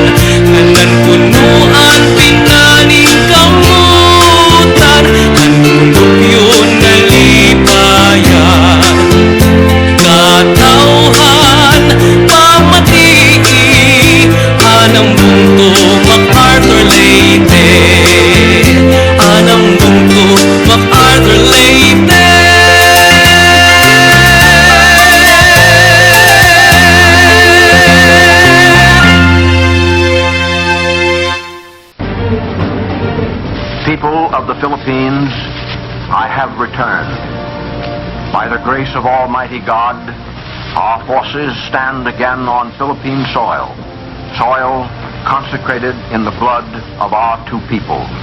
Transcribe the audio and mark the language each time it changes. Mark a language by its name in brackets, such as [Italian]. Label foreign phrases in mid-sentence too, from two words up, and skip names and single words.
[Waray] Kanan punuan pinaning kamutan, an punupyo na libayan. Katauhan pamatii anang bungto MacArthur Leyte, anang bungto MacArthur Leyte. [English] People of the Philippines, I have returned. By the grace of Almighty God, our forces stand again on Philippine soil, soil consecrated in the blood of our two people.